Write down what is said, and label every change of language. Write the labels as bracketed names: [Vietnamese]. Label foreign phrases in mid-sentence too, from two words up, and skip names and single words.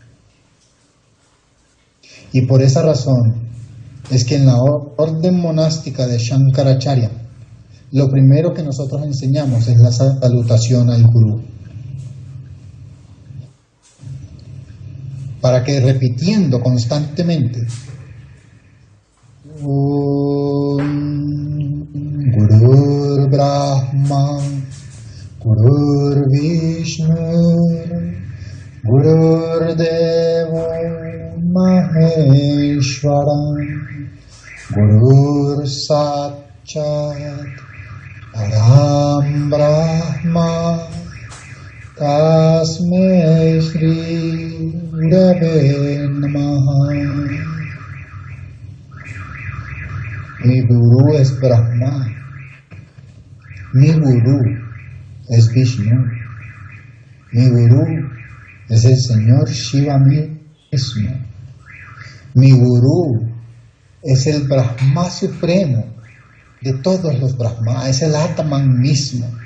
[Spanish] Y por esa razón es que en la orden monástica de Shankaracharya lo primero que nosotros enseñamos es la salutación al Gurú. Para que repitiendo constantemente, [Sanskrit] गुरुर् ब्रह्मा गुरुर् विष्णुः गुरुर् देवो महेश्वरः गुरुर् साक्षात् परं ब्रह्म तस्मै श्री गुरवे नमः. [Spanish] Mi Gurú es Brahma, mi Gurú es Vishnu, mi Gurú es el Señor Shiva mismo, mi Gurú es el Brahma supremo de todos los Brahmas, es el Atman mismo.